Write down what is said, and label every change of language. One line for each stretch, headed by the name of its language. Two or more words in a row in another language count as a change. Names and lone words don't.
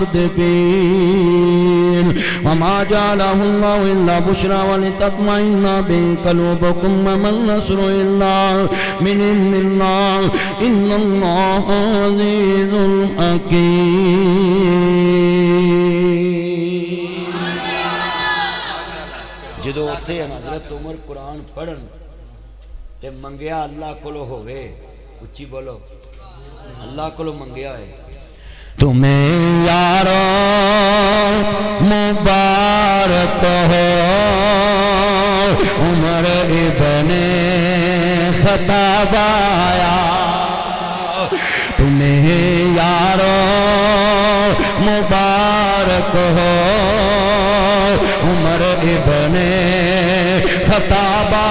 Arabic: مردفين وما جعله الله إلا بشرى ولتطمئن به قلوبكم وما النصر إلا من عند الله إن الله عزيز حكيم
Punjabi: جدو اتھے حضرت عمر قرآن پڑھن تے منگیا اللہ کولو ہوئے اچھی بولو اللہ کولو منگیا ہے
Urdu: تمہیں یارو مبارک ہو عمر ابن خطاب آیا تمہیں یارو مبارک ہو عمر ابن خطاب